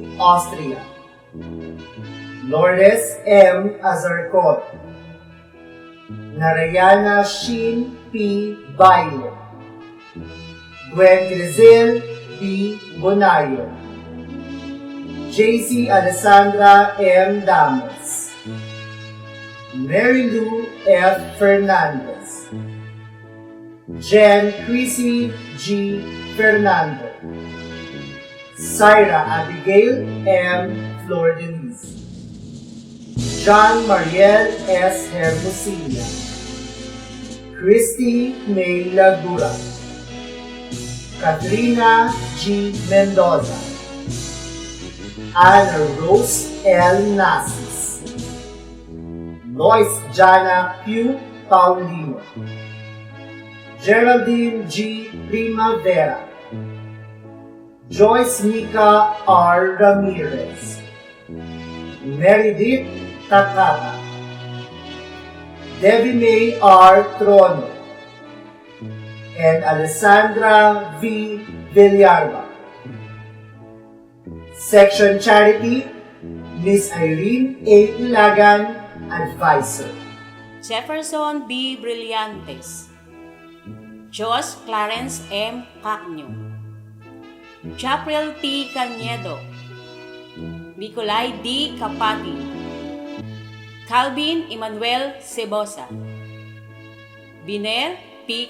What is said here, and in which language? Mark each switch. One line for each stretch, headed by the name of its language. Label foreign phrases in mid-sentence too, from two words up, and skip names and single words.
English: Austria, Lourdes M. Azarcon, Narayana Shin P. Baile, Gwen Grisel B. Bonayo, JC Alessandra M. Damos, Mary Lou F. Fernandez, Jen Chrissy G. Fernando, Syra Abigail M. Flor Denise, John Mariel S. Hermosilla, Christy May Lagura, Katrina G. Mendoza, Anna Rose L. Nasis, Lois Jana Q. Paulino, Geraldine G. Primavera, Joyce Nika R. Ramirez, Meredith Takata, Debbie May R. Trono, and Alessandra V. Villarba. Section Charity, Miss Irene A. Ilagan, Advisor. Jefferson B. Brillantes, Josh Clarence M. Cacnyo, Chapril T. Cañedo, Nicolay D. Capati, Calvin Emmanuel Cebosa, Biner P.